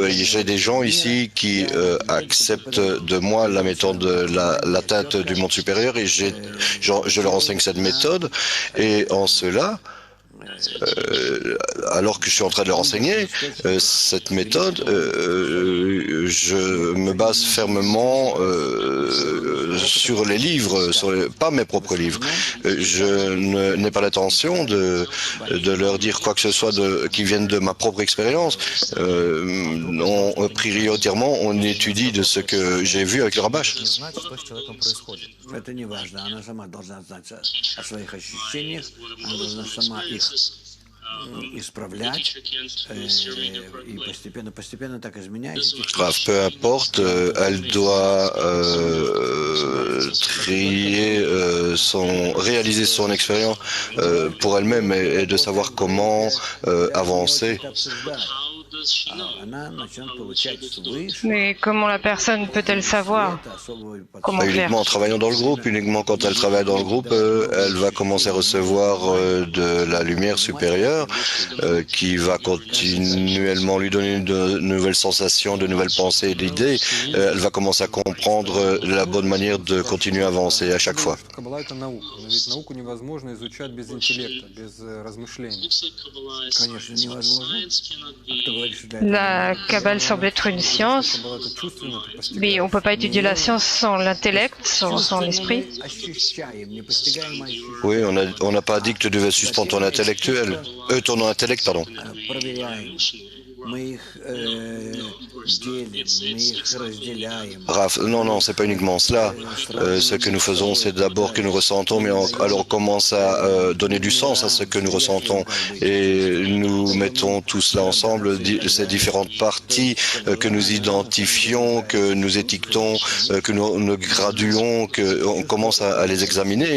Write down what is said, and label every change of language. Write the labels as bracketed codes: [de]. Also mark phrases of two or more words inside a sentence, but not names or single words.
[fr] J'ai des gens ici qui acceptent de moi la méthode de l'atteinte du monde supérieur et je leur enseigne cette méthode et en cela, alors que je suis en train de leur enseigner cette méthode, je me base fermement sur les livres, pas mes propres livres. Je n'ai pas l'intention de leur dire quoi que ce soit qui vienne de ma propre expérience. Prioritairement, on étudie de ce que j'ai vu avec le Rabash. [ru] Знать, что с человеком происходит. Это не важно. Она сама должна знать о своих ощущениях, она должна сама их исправлять и постепенно так изменять. [fr] Peu importe, elle doit réaliser son expérience pour elle-même et de savoir comment avancer. Mais comment la personne peut-elle savoir comment faire? Uniquement en travaillant dans le groupe, uniquement quand elle travaille dans le groupe, elle va commencer à recevoir de la lumière supérieure qui va continuellement lui donner de nouvelles sensations, de nouvelles pensées, d'idées. Elle va commencer à comprendre la bonne manière de continuer à avancer à chaque fois. [ru] Каббала — это наука, но ведь науку невозможно изучать без интеллекта, без размышлений. Конечно, невозможно. Кто говорит, что для [fr] La Kabbale semble être une science, [ru] Каббала — это чувственно, это постигается. [fr] mais on ne peut pas étudier la science sans l'intellect, sans l'esprit. [ru] ощущаем, непостигаемое ощущение. [fr] Oui, on n'a pas dit que tu devais suspendre ton ton intellect, pardon. [ru] Проверяем. Мы их делим, мы их разделяем. [fr] Raph, non, c'est pas uniquement cela. Ce que nous faisons, c'est d'abord que nous ressentons, mais alors on commence à donner du sens à ce que nous ressentons. Et nous mettons tout cela ensemble, ces différentes parties que nous identifions, que nous étiquetons, que nous graduons, qu'on commence à les examiner.